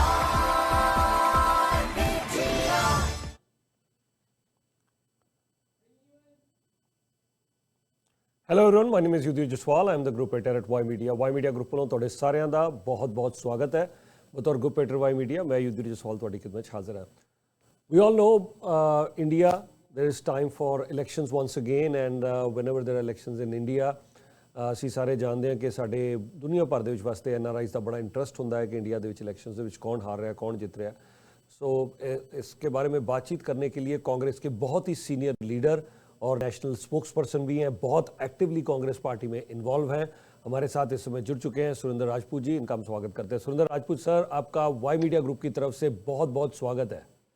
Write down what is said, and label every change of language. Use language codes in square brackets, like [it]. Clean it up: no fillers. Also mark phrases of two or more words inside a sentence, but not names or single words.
[en] Hello everyone, my name is Yudhir Jaswal. I am the group editor at Y Media. [pa] Y Media Group ਵੱਲੋਂ ਤੁਹਾਡੇ ਸਾਰਿਆਂ ਦਾ ਬਹੁਤ-ਬਹੁਤ ਸਵਾਗਤ ਹੈ। ਬਤੌਰ [en] group editor [pa] Y Media, ਮੈਂ ਯੁਧੀਰ ਜਸਵਾਲ ਤੁਹਾਡੀ ਖਿਦਮਤ 'ਚ ਹਾਜ਼ਰ ਹਾਂ। [en] We all know India, there is time for elections once again, and whenever there are elections in India, [pa] ਅਸੀਂ ਸਾਰੇ ਜਾਣਦੇ ਹਾਂ ਕਿ ਸਾਡੇ ਦੁਨੀਆ ਭਰ ਦੇ ਵਿੱਚ ਵਾਸਤੇ NRIs ਦਾ ਬੜਾ ਇੰਟਰਸਟ ਹੁੰਦਾ ਹੈ [hi] कि इंडिया [pa] ਦੇ ਵਿੱਚ इलेक्शंस ਦੇ ਵਿੱਚ [hi] कौन हार रहा है, कौन जीत रहा है। सो इसके बारे में बातचीत करने के लिए कांग्रेस के बहुत ही [en] senior leader [hi] और [en] national spokes person [hi] भी हैं, बहुत एक्टिवली कांग्रेस पार्टी में इन्वॉल्व हैं। हमारे साथ इस समय जुड़ चुके हैं सुरेंद्र राजपूत जी, इनका हम स्वागत करते हैं। सुरेंद्र राजपूत सर, आपका वाई मीडिया ग्रुप की तरफ से बहुत बहुत स्वागत है।